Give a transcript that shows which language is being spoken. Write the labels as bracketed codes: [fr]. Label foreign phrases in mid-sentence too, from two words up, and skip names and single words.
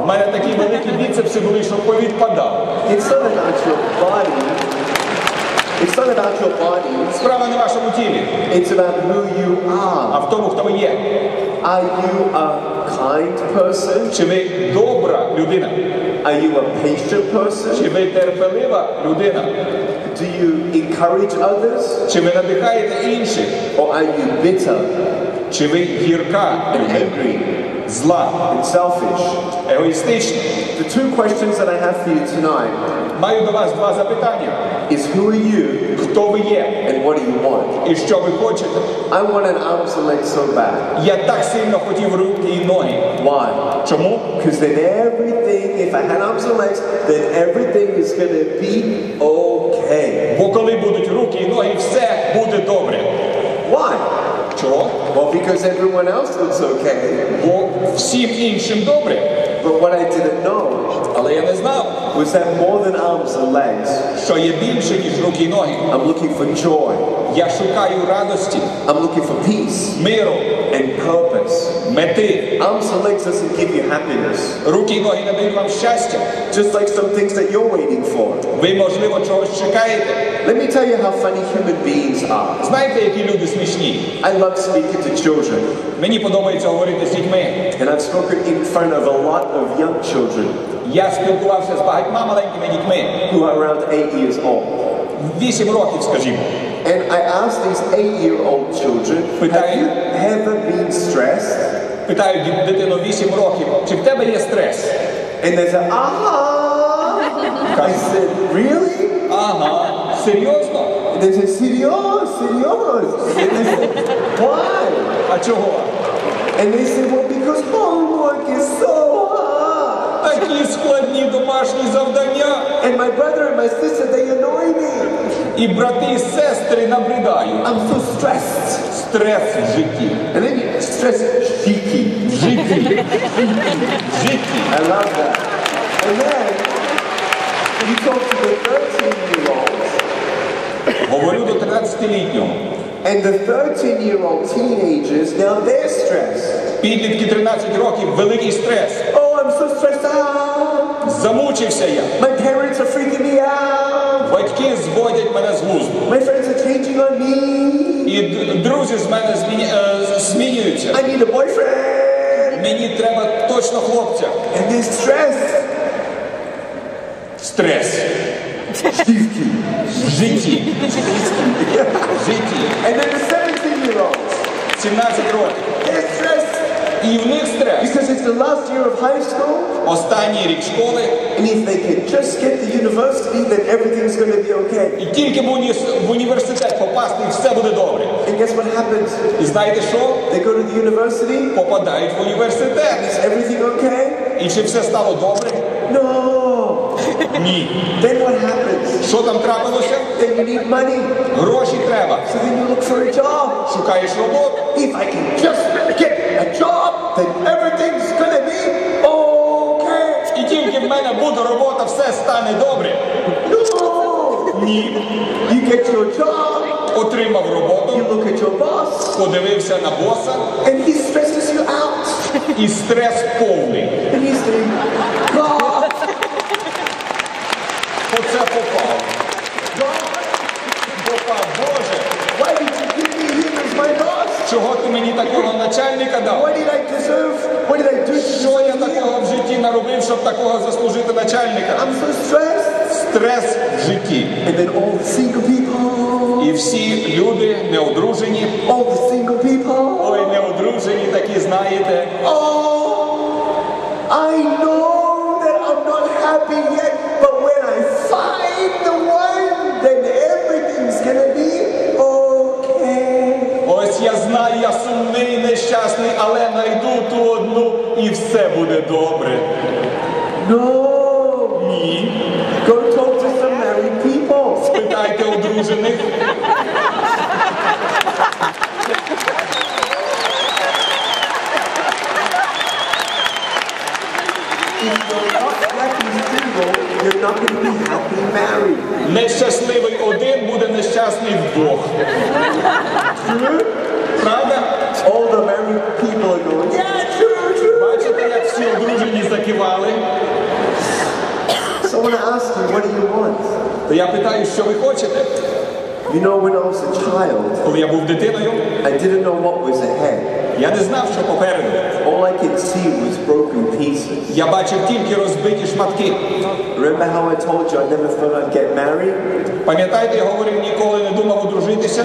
[uk] У мене такі великі біцепси були, що повідпадали. [en] It's not about your body. It's not about your body. [uk] Справа не в вашому тілі, [en] It's about who you [uk] а [en] are. [uk] в тому, хто ви є. [en] Are you a kind person? [uk] Чи ви добра людина? [en] Are you a patient person? [uk] Чи ви терпелива людина? [en] Do you encourage others? [uk] Чи ви надихаєте інших? [en] Or are you bitter [uk] Чи ви гірка, [en] and angry [uk] зла, [en] and selfish? [uk] егоїстична? [en] The two questions that I have for you tonight [uk] Маю до вас два запитання. [en] is who are you [uk] Хто ви є [en] and what do you want? [uk] і що ви хочете? [en] I want an arms and legs so bad. [uk] Я так сильно хотів руки і ноги. [en] Why? [uk] Чому? [en] Because then everything, if I had arms and legs, then everything is going to be okay. [uk] Бо коли будуть руки і ноги, все буде добре. [en] Why? [uk] Чого? [en] Well, because everyone else looks okay. [uk] Бо всім іншим добре. [en] But what I didn't know [uk] Але я не знав, [en] was that more than arms and legs, [uk] що є більше, ніж руки і ноги. [en] I'm looking for joy. [uk] Я шукаю радості, [en] I'm looking for peace [uk] миру, [en] and purpose. [uk] мети. [en] Arms and legs doesn't give you happiness. [uk] Руки і ноги надають вам щастя. [en] Just like some things that you're waiting for. [uk] Ви, можливо, чогось чекаєте. [en] Let me tell you how funny human beings are. [uk] Знаєте, які люди смішні? [en] I love speaking to children. [uk] Мені подобається говорити з дітьми. [en] And I've spoken in front of a lot of young children [uk] Я спілкувався з багатьма маленькими дітьми. [en] who are around 8 years old. [uk] 8 років, скажімо. [en] And I asked these 8-year-old children, have you ever been stressed? [uk] Питаю дитину 8 років, чи в тебе є стрес? [en] And they said, I said, really? [uk] Ага, серйозно? [en] And they said, serious. And they said, why? [uk] А чого? [en] And they said, well, because homework is so hard. [uk] Такі складні домашні завдання. [en] And my brother and my sister, they annoy me. [uk] І брати і сестри набридають. [en] I'm so stressed. [uk] Стрес в житті. [en] And then you stress cheeky. [uk] В житті. В житті. [en] I love that. And then you talk to the 13-year-olds. [uk] Говорю до 13-літнього. [en] And the 13-year-old teenagers, now they're stressed. [uk] Підлітки 13 років, великий стрес. [en] Oh, I'm so stressed out. [uk] Замучився я. [en] My parents are freaking me out. [uk] Батьки зводять мене з глузду. [en] My friends are changing on me. [uk] І друзі з мене змінюються. [en] I need a boyfriend. [uk] Мені треба точно хлопця. [en] And they're stressed. [uk] Стрес. В житті. В житті. [en] And then the 17-year-olds, [uk] 17 років. [en] they're stressed [uk] І в них стрес. [en] because it's the last year of high school. [uk] Останній рік школи. [en] And if they can just get the university, then everything's going to be okay. [uk] І тільки в університет попасти, і все буде добре. [en] And guess what happens? [uk] І знаєте що? [en] They go to the university. [uk] Попадають в університет. [en] Is everything okay? [uk] І чи все стало добре? [en] No. [uk] Ні. [en] Then what happens? [uk] Що там трапилося? [en] Then you need money. [uk] Гроші треба. [en] So then you look for a job. [uk] Шукаєш роботу. [en] If I can just get a job, then everything's going to be okay. [uk] І тільки в мене буде робота, все стане добре. [en] No. [uk] Ні. [en] You get your job. [uk] отримав роботу, [en] you look at your boss, [uk] подивився на боса, [en] and he stresses you out. [uk] і стрес повний. [en] And you say, God, [uk] Оце попав. Попав, Боже, [en] why did you give me him as my boss? [uk] чого ти мені такого начальника дав? [en] What did I deserve? What did I do to [uk] Що я [en] deserve him? [uk] такого в житті наробив, щоб такого заслужити начальника? [en] I'm so stressed. [uk] Стрес в житті. [en] And then all the single people, [uk] І всі люди неодружені, [en] all the single people, [uk] ой, неодружені такі, знаєте, [en] I know that I'm not happy yet, but when I find the one, then everything's gonna be okay. [uk] ось я знаю, я сумний, нещасний, але найду ту одну і все буде добре. [en] No. [uk] Ні. [en] Go talk to some married people. [uk] Спитайте одружених. [en] If you're not happy single, you're not going to be happy married. [uk] Нещасливий один буде нещасний вдвох. Правда? [en] All the married people are going, yeah, true. [uk] Бачите, як всі одружені закивали? [en] So I want to ask you, what do you want? [uk] То я питаю, що ви хочете? [en] You know, when I was a child, [uk] Коли я був дитиною, [en] I didn't know what was ahead. [uk] я не знав, що попереду. [en] All I could see was broken pieces. [uk] Я бачив тільки розбиті шматки. [en] Remember how I told you I never thought I'd get married? [uk] Пам'ятаєте, я говорив, ніколи не думав одружитися?